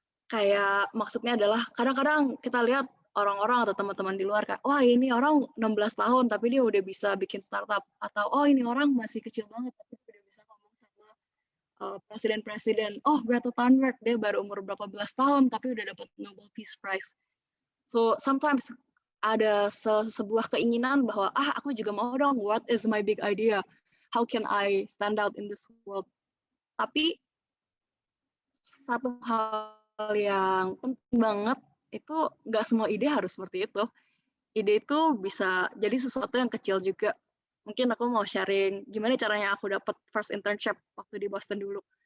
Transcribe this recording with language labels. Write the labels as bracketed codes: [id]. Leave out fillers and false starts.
[id] Kayak maksudnya adalah kadang-kadang kita lihat orang-orang atau teman-teman di luar kayak, wah ini orang 16 tahun tapi dia udah bisa bikin startup, atau oh ini orang masih kecil banget tapi udah bisa ngomong sama presiden-presiden. Oh Greta Thunberg dia baru umur berapa belas tahun tapi udah dapat Nobel Peace Prize. So sometimes ada sebuah keinginan bahwa aku juga mau dong, [en] what is my big idea? How can I stand out in this world? [id] Tapi satu hal yang penting banget itu nggak semua ide harus seperti itu. Ide itu bisa jadi sesuatu yang kecil juga. Mungkin aku mau sharing gimana caranya aku dapat first internship waktu di Boston dulu.